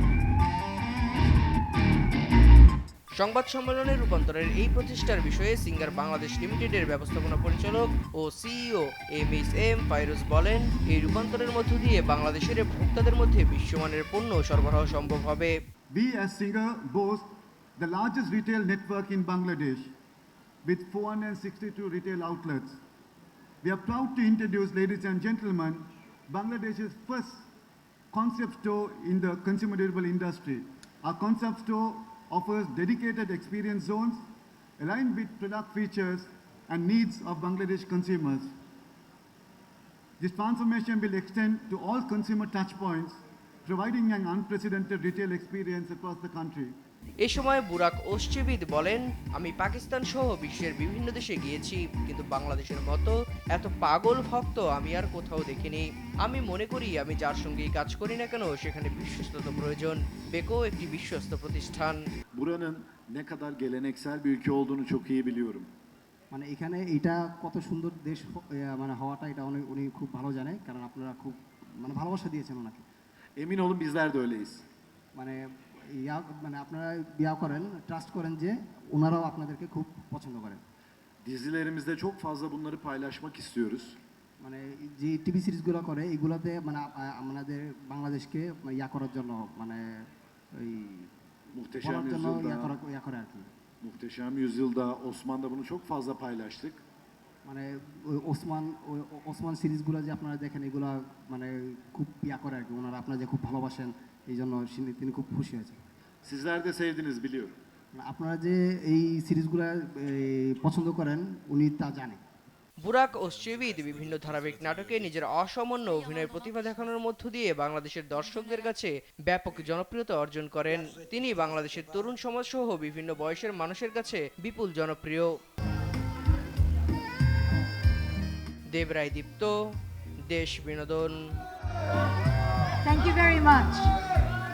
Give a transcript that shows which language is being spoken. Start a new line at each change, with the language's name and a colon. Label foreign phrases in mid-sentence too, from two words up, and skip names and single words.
Bangla: সংবাদ সম্মেলনে রূপান্তরের এই প্রচেষ্টার বিষয়ে সিঙ্গার বাংলাদেশ লিমিটেডের ব্যবস্থাপনা পরিচালক ও সিইও MHM ফাইরোজ বলেন, এই রূপান্তরের মধ্য দিয়ে বাংলাদেশের ভোক্তাদের মধ্যে বিশ্বমানের পণ্য সরবরাহ সম্ভব হবে।
English: We as Singer boast the largest retail network in Bangladesh with 462 retail outlets. We are proud to introduce, ladies and gentlemen, Bangladesh's first concept store in the consumer durable industry. Our concept store offers dedicated experience zones aligned with product features and needs of Bangladesh consumers. This transformation will extend to all consumer touchpoints, providing an unprecedented retail experience across the country.
Bangla: এ সময় বুরাক ওসচিভিত বলেন, আমি পাকিস্তান সহ বিশ্বের বিভিন্ন দেশে গিয়েছি, কিন্তু বাংলাদেশের মতো এত পাগল ভক্ত আমি আর কোথাও দেখিনি। আমি মনে করি আমি যার সঙ্গেই কাজ করি না কেন সেখানে বিশ্বস্ততা প্রয়োজন। বেকো একটি বিশ্বস্ত প্রতিষ্ঠান।
Turkish: Buranın ne kadar geleneksel bir ülke olduğunu çok iyi biliyorum.
Bangla: মানে এখানে এটা কত সুন্দর দেশ মানে হওয়াটা এটা উনি খুব ভালো জানে, কারণ আপনারা খুব মানে ভালোবাসা দিয়েছেন ওনাকে।
Turkish: Emin olun bizler de öyleyiz.
Bangla: মানে মানে আপনারা বিয়া করেন, ট্রাস্ট করেন যে ওনারাও আপনাদেরকে খুব পছন্দ করেন।
Turkish: Dizilerimizde çok fazla bunları paylaşmak istiyoruz.
Bangla: মানে যে টিভি সিরিজগুলো করে এগুলোতে মানে আমাদের বাংলাদেশকে করার জন্য মানে ওই
Turkish: Muhteşem
Bangla: বলার জন্য
Turkish: Yüzyıl'da,
Bangla: করে আর কি।
Turkish: Muhteşem Yüzyıl'da Osman'da bunu çok fazla paylaştık.
Bangla: মানে ওসমান সিরিজগুলো যে আপনারা দেখেন এগুলো মানে খুব করে আর কি, ওনারা আপনারা যে খুব ভালোবাসেন এই জন্য তিনি খুব খুশি হয়েছেন।
Turkish: Sizler de sevdiniz biliyorum.
Bangla: আপনারা যে এই সিরিজগুলো পছন্দ করেন উনি তা জানে। বুরাক ওসচিভিত বিভিন্ন ধারাবাহিক নাটকে নিজের অসামান্য অভিনয়ের প্রতিভা দেখানোর মধ্য দিয়ে বাংলাদেশের দর্শকদের কাছে ব্যাপক জনপ্রিয়তা অর্জন করেন। তিনি বাংলাদেশের তরুণ সমাজ সহ বিভিন্ন বয়সের মানুষের কাছে বিপুল জনপ্রিয়। দেবরাই দীপ্ত, দেশ বিনোদন।
English: Thank you very much.